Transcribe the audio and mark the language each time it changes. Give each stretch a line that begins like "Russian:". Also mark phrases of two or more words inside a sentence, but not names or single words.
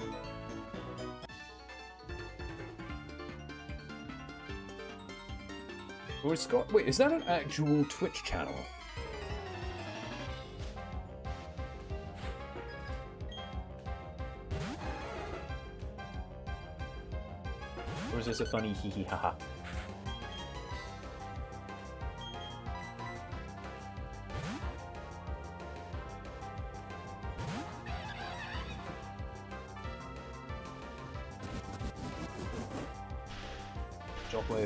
English: Or Scott? Wait, is that an actual Twitch channel? Or is this a funny hee hee ha ha? Shockwave.